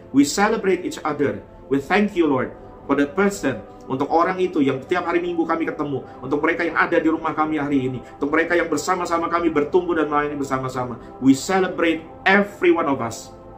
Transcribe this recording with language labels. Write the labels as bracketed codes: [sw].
[en] We celebrate each other. We thank you, Lord, for that person. [id] Untuk orang itu yang setiap hari Minggu kami ketemu. Untuk mereka yang ada di rumah kami hari ini. Untuk mereka yang bersama-sama kami bertumbuh dan melayani bersama-sama. [en] We celebrate every one of us.